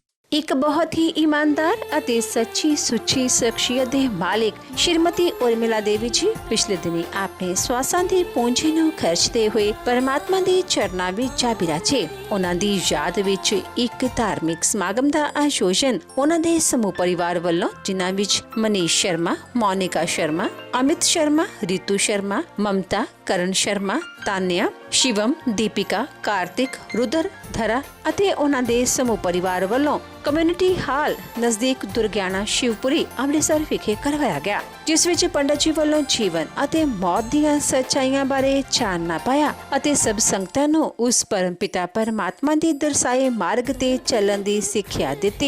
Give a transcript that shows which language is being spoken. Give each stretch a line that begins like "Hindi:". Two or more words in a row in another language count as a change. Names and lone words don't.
Punjabi: ਇੱਕ ਬਹੁਤ ਹੀ ਈਮਾਨਦਾਰ ਅਤੇ ਸੱਚੀ ਸੁੱਚੀ ਸ਼ਖ਼ਸੀਅਤ ਦੇ ਮਾਲਿਕ ਸ਼੍ਰੀਮਤੀ ਉਰਮਿਲਾ ਦੇਵੀ ਜੀ ਪਿਛਲੇ ਦਿਨੀ ਆਪਣੇ ਸਵਾਸਾਂ ਦੀ ਪੂੰਜੀ ਨੂੰ ਖਰਚਦੇ ਹੋਏ ਪਰਮਾਤਮਾ ਦੇ ਚਰਨਾਂ ਵਿੱਚ ਜਾ ਬਿਰਾਜੇ। ਉਹਨਾਂ ਦੀ ਯਾਦ ਵਿੱਚ ਇੱਕ ਧਾਰਮਿਕ ਸਮਾਗਮ ਦਾ ਆਯੋਜਨ ਉਹਨਾਂ ਦੇ ਸਮੂਹ ਪਰਿਵਾਰ ਵੱਲੋਂ, ਜਿਨ੍ਹਾਂ ਵਿੱਚ ਮਨੀਸ਼ ਸ਼ਰਮਾ, ਮੋਨਿਕਾ ਸ਼ਰਮਾ, अमित शर्मा, रितु शर्मा, ममता, करण शर्मा, तान्या, शिवम, दीपिका, कार्तिक, रुद्र, धरा ਅਤੇ ਉਹਨਾਂ ਦੇ ਸਮੂਹ ਪਰਿਵਾਰ ਵੱਲੋਂ ਕਮਿਊਨਿਟੀ ਹਾਲ ਨਜ਼ਦੀਕ ਦੁਰਗਿਆਣਾ ਸ਼ਿਵਪੁਰੀ ਅੰਮ੍ਰਿਤਸਰ ਵਿਖੇ ਕਰਵਾਇਆ ਗਿਆ, ਜਿਸ ਵਿੱਚ ਪੰਡਤ ਜੀ ਵੱਲੋਂ ਜੀਵਨ ਅਤੇ ਮੌਤ ਦੀਆਂ ਸੱਚਾਈਆਂ ਬਾਰੇ ਚਾਨਣਾ ਪਾਇਆ ਅਤੇ ਸਭ ਸੰਗਤਾਂ ਨੂੰ ਉਸ ਪਰਮ ਪਿਤਾ ਪਰਮਾਤਮਾ ਦੇ ਦਰਸਾਏ ਮਾਰਗ ਤੇ ਚੱਲਣ ਦੀ ਸਿੱਖਿਆ ਦਿੱਤੀ।